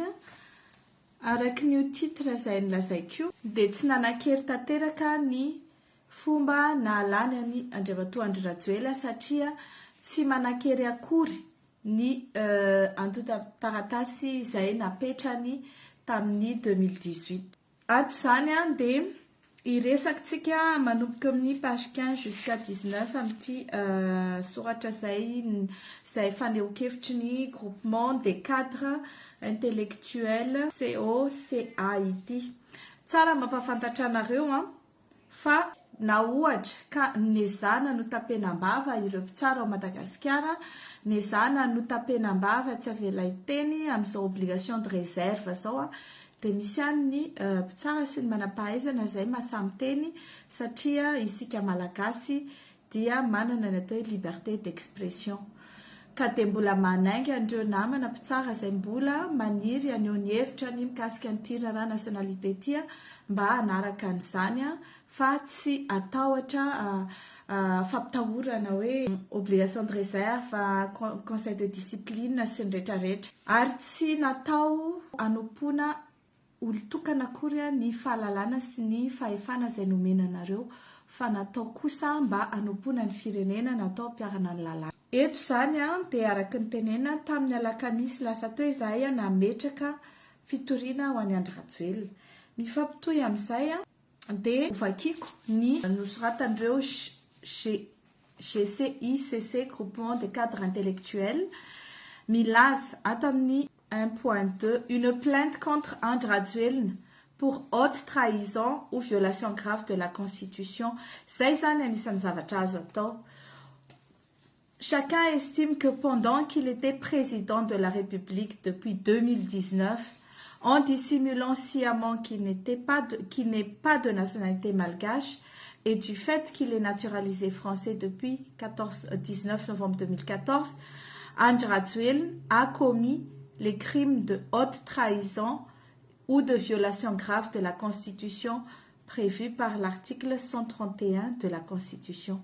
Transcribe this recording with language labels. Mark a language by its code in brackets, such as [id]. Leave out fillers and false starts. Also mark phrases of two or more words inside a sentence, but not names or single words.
[mg] Araka ny titre izay nolazaiko dia tsy nanan-kery tanteraka ny fomba nahalany ny Andriamatoa Andry Rajoelina satria tsy manan-kery akory ny antota-taratasy izay napetrany tamin'ny 2018. Ato izany dia iresakitsika manomboka amin'ny page 15 [fr] jusqu'à 19 [mg] amin'ity soratra izay faneho-kevitry ny [fr] groupement des cadres intellectuels [mg] COCAIT. Tsara mampafantatra anareo fa na ohatra ka nezana no tapenam-bava ireo mpitsara ao Madagasikara, nezana no tapenam-bava tsy avela iteny amin'izao [fr] obligation de réserve [mg] zao dia misy ihany ny mpitsara sy ny manam-pahaizana izay mahasamy teny satria isika malagasy dia manana ny atao hoe [fr] liberté d'expression. [mg] Ka dia mbola manainga an'ireo namana mpitsara izay mbola maniry aneho ny hevitra ny mikasika an'ity raharaha nationalité ity mba hanaraka an'izany fa tsy atahotra fampitahorana hoe [fr] obligation de réserve, conseil de discipline [mg] sy ny rehetrarehetra, ary tsy natao anompoana olon-tokana akory ny fahalalana sy ny fahefana izay nomena anareo, fa natao kosa mba anompoana ny firenena, natao ampiarana ny lalàna. Eto izany dia araka ny tenena tamin'ny alakamisy lasa teo izahay nametraka fitoriana ho an'i Andry Rajoelina. Mifampitohy amin'izay dia ovakiko ny nosoratan'ireo GCICC [fr] groupement des cadres intellectuels [mg] milaza ato amin'ny 1.2 [fr] une plainte contre Andry Rajoelina pour haute trahison ou violation grave de la Constitution. [mg] Zay zany anisan'ny zavatra azo atao. [fr] Chacun estime que pendant qu'il était président de la République depuis 2019, en dissimulant sciemment qu'il n'est pas de nationalité malgache et du fait qu'il est naturalisé français depuis 19 novembre 2014, Andry Rajoelina a commis les crimes de haute trahison ou de violation grave de la Constitution prévus par l'article 131 de la Constitution.